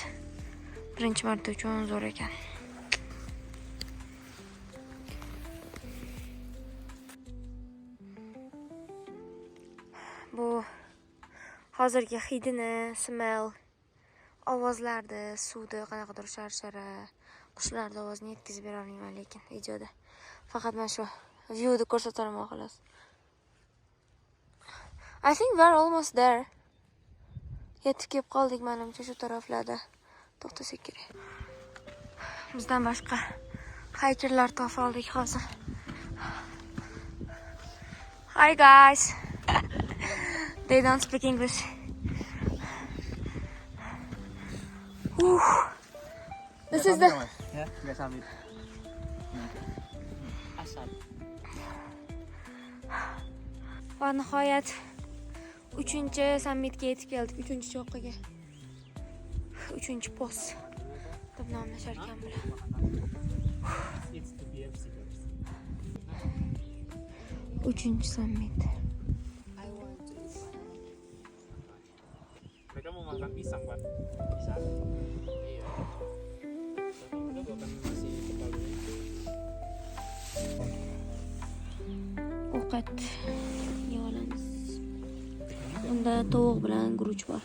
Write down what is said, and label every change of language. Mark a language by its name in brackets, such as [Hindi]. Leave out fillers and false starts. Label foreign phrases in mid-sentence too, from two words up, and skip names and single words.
[Uzbek] Birinchi marta uchun zo'r ekan. Bu hozirgi hidini, smell, ovozlarni, suvni qanaqadir sharshara, qushlarning ovozini yetkazib bera olmayman lekin videoda. Faqat mana shu viewni ko'rsataman xolos. [English] I think we're almost there. [Uzbek] Yetib kelib qoldik menimcha shu taraflarda. To'xtasak kerak. Bizdan boshqa hikerlar topa oldik hozir. [English] Hi guys. They don't speak English. This is the Ya, nggak summit. Asap. [Uzbek] va nihoyat 3-sammitga yetib keldik. 3-cho'qqiga. 3-post deb nomlashar ekan bular. [English] It's the BFC. [Uzbek] 3-sammit. [Indonesian] Mereka mau makan pisang, Pak. Pisang. Iya. Udah bukan masih kepal dulu. [Uzbek] Ovqat yeyolamiz. Unda tovuq bilan guruch bor.